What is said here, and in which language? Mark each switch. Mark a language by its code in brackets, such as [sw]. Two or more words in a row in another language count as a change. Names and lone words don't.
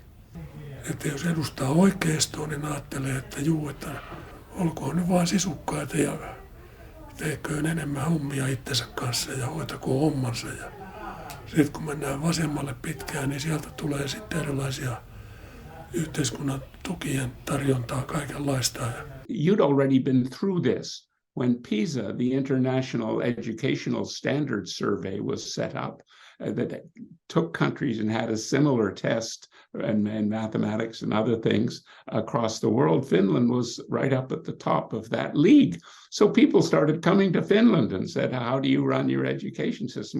[fi] Että jos edustaa oikeistoa, niin ajattelee, että että olkoon nyt vaan sisukkaita ja teeköön enemmän hommia itsensä kanssa ja hoitakoon hommansa. Ja sitten kun mennään vasemmalle pitkään, niin sieltä tulee sitten erilaisia yhteiskunnan tukien tarjontaa kaikenlaista. [en] You'd already been through this when PISA, the International Educational Standards Survey, was set up. That took countries and had a similar test and mathematics and other things across the world. Finland was right up at the top of that league. So people started coming to Finland and said, how do you run your education system?